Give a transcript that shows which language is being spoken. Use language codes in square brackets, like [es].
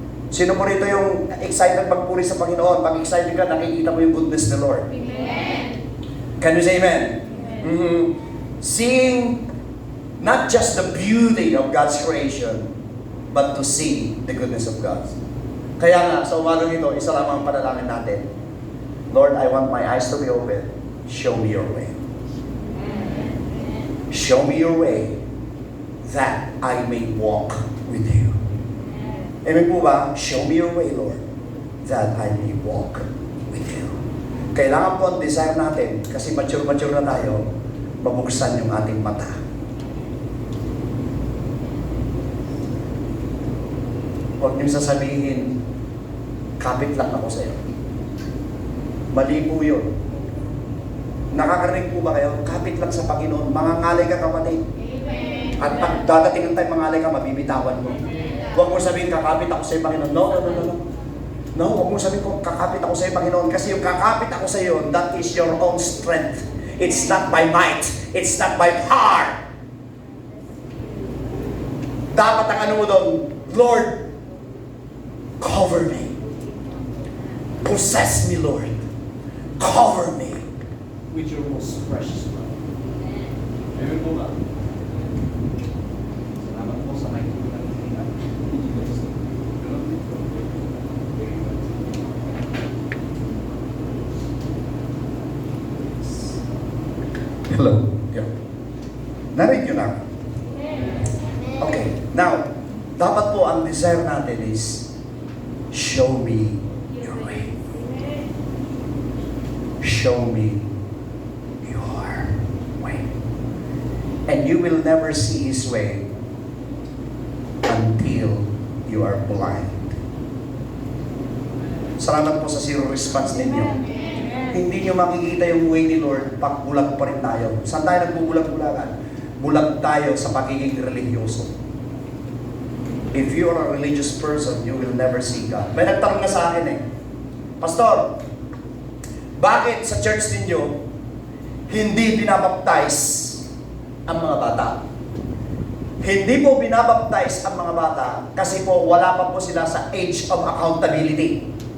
[tl] Sino po rito yung excited magpuri sa Panginoon? Pag excited ka, nakikita mo yung goodness ng Lord. [en] Amen. Can you say amen? Mm-hmm. Seeing not just the beauty of God's creation, but to see the goodness of God. [tl] Kaya nga, sa umagang ito, isa lamang ang panalangin natin. [en] Lord, I want my eyes to be open. Show me your way. Show me your way that I may walk with you. Amen po ba? Show me your way, Lord, that I may walk with you. [tl] Kailangan po ang desire natin, kasi mature na tayo, mabuksan yung ating mata. Huwag niyo sasabihin, kapit lang ako sa'yo. Mali po yun. Nakakarinig po ba kayo? Kapit lang sa Panginoon. Mangangalay ka, kapatid. [en] Amen. [tl] At pag dadating ang time mangalay ka, mabibitawan mo. Huwag mo sabihin, kakapit ako sa iyo, Panginoon. No. No, huwag mo sabihin ko, kakapit ako sa iyo, Panginoon. Kasi yung kakapit ako sa iyo, [en] that is your own strength. It's not by might. It's not by power. [tl] Dapat ang ano mo doon, [en] Lord, cover me. Possess me, Lord. Cover me. With your most precious blood. [tl] Amen po ba? Salamat po sa may tulad. [en] Hello. Yeah. [tl] Narinig nyo na. Okay. [en] Now, [tl] dapat po ang [en] desire natin is, show me your way. Show me your way. And you will never see His way until you are blind. [tl] Salamat po sa zero response ninyo. Hindi nyo makikita yung way ni Lord pag bulag pa rin tayo. Saan tayo nagbubulag-bulagan? Bulag tayo sa pagiging religyoso. [en] If you are a religious person, you will never see God. [tl] May nagtanong na sa akin Pastor, bakit sa church ninyo hindi binabaptize ang mga bata? Hindi po binabaptize ang mga bata kasi po wala pa po sila sa age of accountability.